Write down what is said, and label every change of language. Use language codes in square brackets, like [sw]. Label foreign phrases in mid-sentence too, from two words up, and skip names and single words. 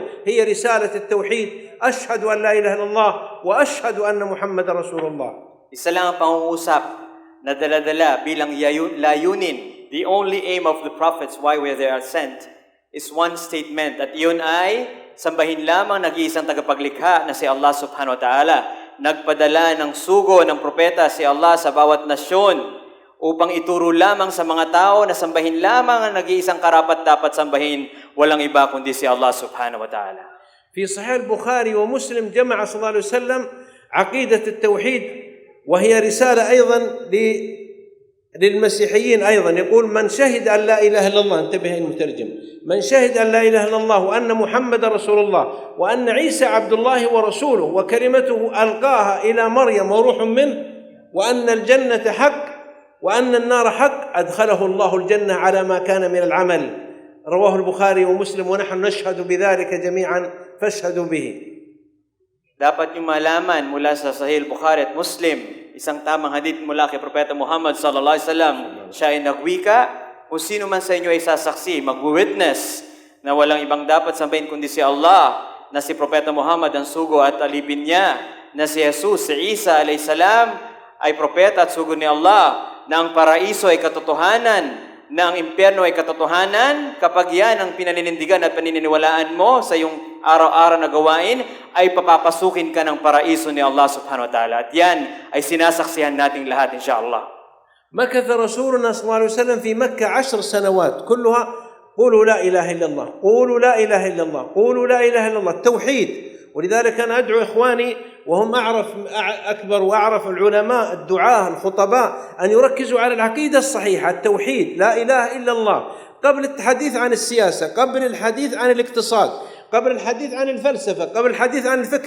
[ar] هي رسالة التوحيد، أشهد أن لا إله إلا الله وأشهد أن محمد رسول الله. [tl] Isa lang ang pangungusap na dala-dala bilang layunin. [en] The only aim of the prophets, why they are sent, is one statement, [tl] at iyon ay sambahin lamang nag-iisang tagapaglikha na si Allah [ar] سبحانه وتعالى. [tl] Nagpadala ng sugo ng propeta si Allah sa bawat nasyon upang ituro lamang sa mga tao na sambahin lamang ang nag-iisang karapat-dapat sambahin, walang iba kundi si Allah [ar] سبحانه وتعالى. في صحيح البخاري ومسلم جمع صلى الله عليه وسلم عقيدة التوحيد، وهي رسالة أيضا للمسيحيين أيضا. يقول من شهد أن لا إله إلا الله، انتبه المترجم، من شهد أن لا إله إلا الله وأن محمد رسول الله وأن عيسى عبد الله ورسوله وكلمته ألقاها إلى مريم وروح منه وأن الجنة حق وأن النار حق، أدخله الله الجنة على ما كان من العمل. رواه البخاري ومسلم ونحن نشهد بذلك جميعا فاشهدوا به. [tl] Dapat nyo malaman mula sa Sahih Bukhari at Muslim, isang tamang hadith mula kay Propeta Muhammad [ar] صلى الله عليه وسلم. [tl] Siya ay nagwika, kung sino man sa inyo ay sasaksi, mag-witness na walang ibang dapat sambahin kundi si Allah, na si Propeta Muhammad ang sugo at alipin niya, na si Jesus, si Isa [ar] عليه السلام [tl] ay propeta at sugo ni Allah, na ang paraiso ay katotohanan, na ang impyerno ay katotohanan. Kapag yan ang pinaninindigan at paniniwalaan mo sa iyong araw-araw na gawain, ay papapasukin ka ng paraiso ni Allah [ar] سبحانه وتعالى. [tl] At yan ay sinasaksihan nating lahat [ar] إن شاء الله. مكث رسولنا صلى الله عليه وسلم في مكة 10 سنوات كلها قولوا لا إله إلا الله، قولوا لا إله إلا الله، قولوا لا إله إلا الله، التوحيد. ولذلك أنا أدعو إخواني وهم أكبر وأعرف العلماء الدعاة الخطباء أن يركزوا على العقيدة الصحيحة، التوحيد، لا إله إلا الله، قبل الحديث عن السياسة، قبل الحديث عن الاقتصاد، قبل الحديث عن الفلسفة، قبل الحديث عن الفكر.